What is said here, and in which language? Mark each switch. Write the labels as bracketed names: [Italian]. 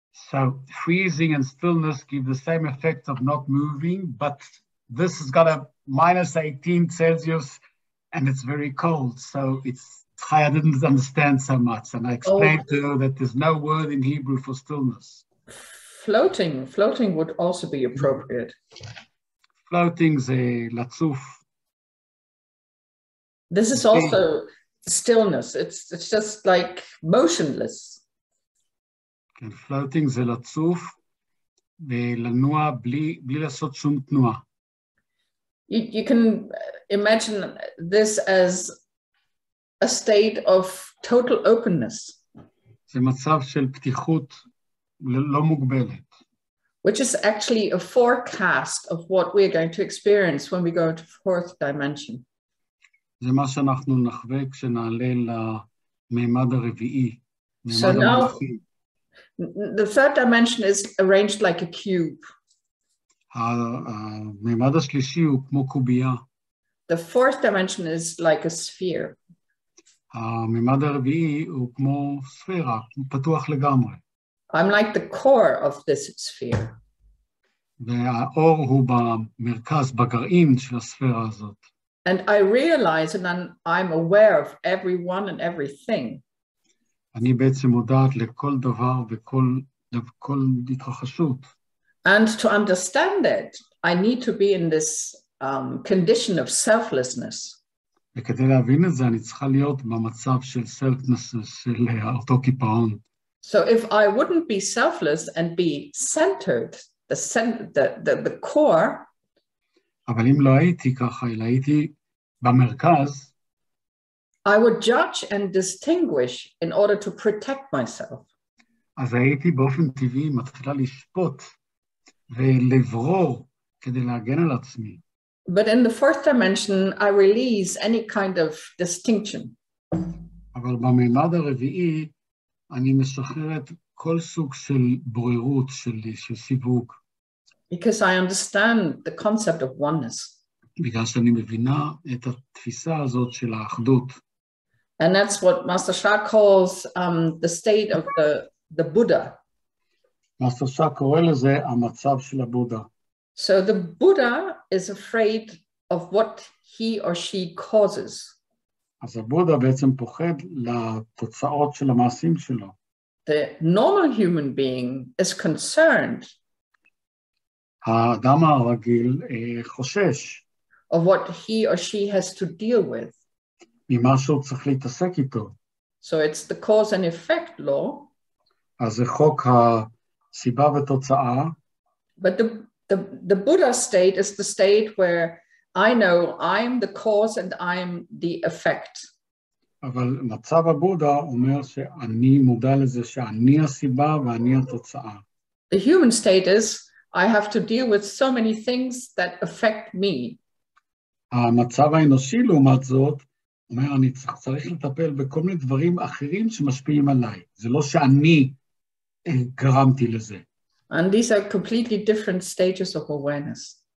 [English] So freezing and stillness give the same effect of not moving, but this has got a minus 18 Celsius and it's very cold. So I didn't understand so much. And I explained to her that there's no word in Hebrew for stillness. Floating would also be appropriate. [Hebrew] Floating זה לצוף. [English] This is also stillness. It's just like motionless. [Hebrew] כן, floating זה לצוף ולנוע בלי לעשות שום תנועה. [English] You can imagine this as a state of total openness. [Hebrew] זה מצב של פתיחות לא מוגבלת. [English] Which is actually a forecast of what we're going to experience when we go into fourth dimension. [Hebrew] זה מה שאנחנו נחווה כשנעלה למימד הרביעי. [English] So now, the third dimension is arranged like a cube. [Hebrew] המימד השלישי הוא כמו קובייה. [English] The fourth dimension is like a sphere. [Hebrew] המימד הרביעי הוא כמו ספירה, הוא פתוח לגמרי. [English] I'm like the core of this sphere. [Hebrew] והאור הוא במרכז, בגרעין של הספירה הזאת. [English] And I realize and I'm aware of everyone and everything. [Hebrew] אני בעצם מודעת לכל דבר וכל התרחשות. [English] And to understand it, I need to be in this condition of selflessness. [Hebrew] וכדי להבין את זה, אני צריכה להיות במצב של selflessness, של אותו קיפאון. [English] So if I wouldn't be selfless and be centered, the core, [Hebrew] אבל אם לא הייתי ככה, אלא הייתי במרכז, [English] I would judge and distinguish in order to protect myself. [Hebrew] אז הייתי באופן טבעי מתחילה לשפוט ולברור כדי להגן על עצמי. [English] But in the fourth dimension, I release any kind of distinction. [Hebrew] אבל בממד הרביעי, אני משחררת כל סוג של בוררות, של סיווג. [English] Because I understand the concept of oneness. [Hebrew] בגלל שאני מבינה את התפיסה הזאת של האחדות. [English] And that's what Master Sha calls the state of the Buddha. [Hebrew] מאסטר שאה קורא לזה המצב של הבודה. [English] So the Buddha is afraid of what he or she causes. [Hebrew] אז הבודה בעצם פוחד לתוצאות של המעשים שלו. [English] The normal human being is concerned [Hebrew] האדם הרגיל חושש [English] of what he or she has to deal with. [Hebrew] ממה שהוא צריך להתעסק איתו. [English] So it's the cause and effect law. [Hebrew] אז זה חוק הסיבה ותוצאה. [English] But the Buddha state is the state where I know I'm the cause and I'm the effect. [Hebrew] אבל מצב הבודה אומר שאני מודע לזה שאני הסיבה ואני התוצאה. [English] The human state is I have to deal with so many things that affect me. [Hebrew] המצב האנושי לעומת זאת, אומר אני צריך לטפל בכל מיני דברים אחרים שמשפיעים עליי. זה לא שאני גרמתי לזה. [English] And these are completely different stages of awareness.